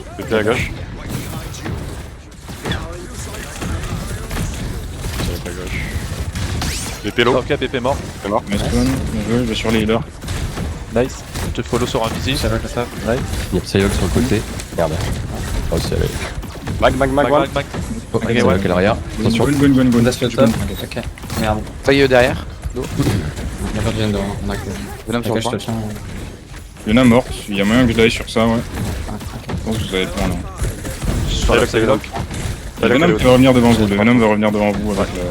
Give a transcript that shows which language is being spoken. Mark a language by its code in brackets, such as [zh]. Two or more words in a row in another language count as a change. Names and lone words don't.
[fr] PP à gauche. PP à gauche. PP low. Ok, PP mort. [en] Nice one, [fr] bien joué, je vais sur les healers. Nice. Je te follow sur invisible. Ça va que ça. Nice. Il y a Psylocke sur le côté. Merde. Oh, c'est allé. Mag, mag, mag, Mag, mag. mag, mag. Oh, Ok, Psylocke ouais. à l'arrière. Attention. Go. Laisse le top. Ok. Merde. Taille derrière. Y'a pas de Vendo, on a que. Venom sur Ok, le je te point. tiens. Il y en a morte, il y a moyen que je l'aille sur ça, ouais. Ah, ok. Je pense que vous avez le plan là. Sur la Psylocke. Le Venom peut revenir devant vous, le Venom va revenir devant vous avec le.